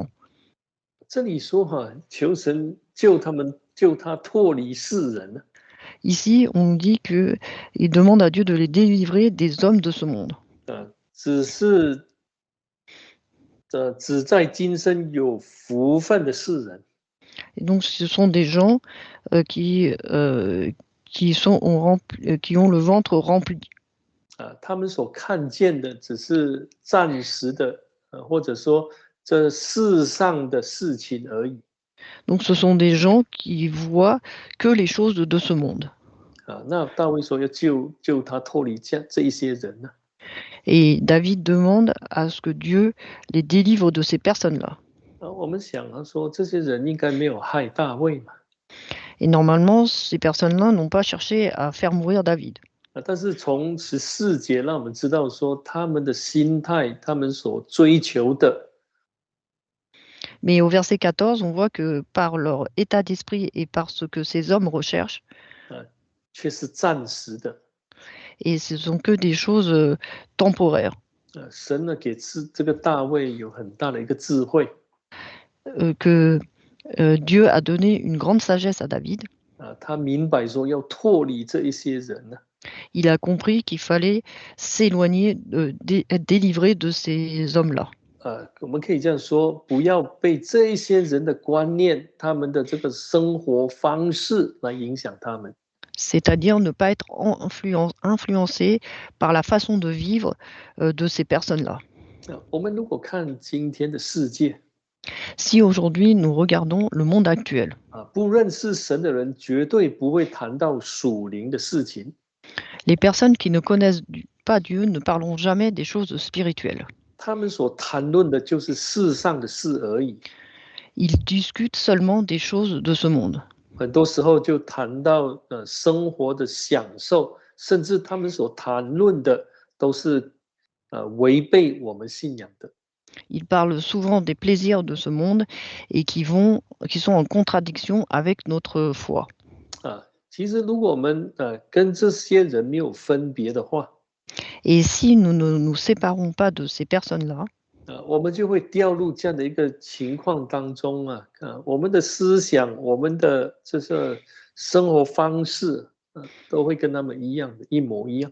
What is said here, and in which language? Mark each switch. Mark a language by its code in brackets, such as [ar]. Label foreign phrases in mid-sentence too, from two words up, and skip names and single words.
[zh] 这里说求神救他们，救他脱离世人。 [fr] Ici, on dit qu'il demande à Dieu de les délivrer des hommes de ce monde. [zh] 只在今生有福分的世人。 [fr] Et donc, ce sont des gens qui ont le ventre rempli. [zh] 他们所看见的只是暂时的，或者说这世上的事情而已。 [fr] Donc, ce sont des gens qui voient que les choses de ce monde. [zh] 那大卫说要救他脱离这一些人呢？ [fr] Et David demande à ce que Dieu les délivre de ces personnes-là. [zh] 我们想说这些人应该没有害大卫嘛？ [fr] Et normalement, ces personnes-là n'ont pas cherché à faire mourir David. [zh] 但是从14节让我们知道说他们的心态，他们所追求的。 [fr] Mais au verset 14, on voit que par leur état d'esprit et par ce que ces hommes recherchent, [zh] 却是暂时的。 [fr] et ce sont que des choses temporaires. [zh] 神呢给这个大卫有很大的一个智慧。 [fr] Que Dieu a donné une grande sagesse à David. [zh] 他明白说要脱离这一些人呢。 [fr] Il a compris qu'il fallait s'éloigner, être délivré de ces hommes-là. [zh] 我们可以这样说，不要被这一些人的观念、他们的这个生活方式来影响他们。 [fr] C'est-à-dire ne pas être influencé par la façon de vivre de ces personnes-là. [zh] 我们如果看今天的世界， [fr] Si aujourd'hui nous regardons le monde actuel, [zh] 不认识神的人绝对不会谈到属灵的事情。 [fr] les personnes qui ne connaissent pas Dieu ne parleront jamais des choses spirituelles. [zh] 他们所谈论的就是世上的事而已。 [fr] Ils discutent seulement des choses de ce monde. [zh] 很多时候就谈到生活的享受，甚至他们所谈论的都是违背我们信仰的。 [fr] Ils parlent souvent des plaisirs de ce monde et qui sont en contradiction avec notre foi. [zh] 其实如果我们跟这些人没有分别的话， [fr] Et si nous ne nous séparons pas de ces personnes-là, [zh] 我们就会掉入这样的一个情况当中我们的思想、我们的这个生活方式都会跟他们一样的，一模一样。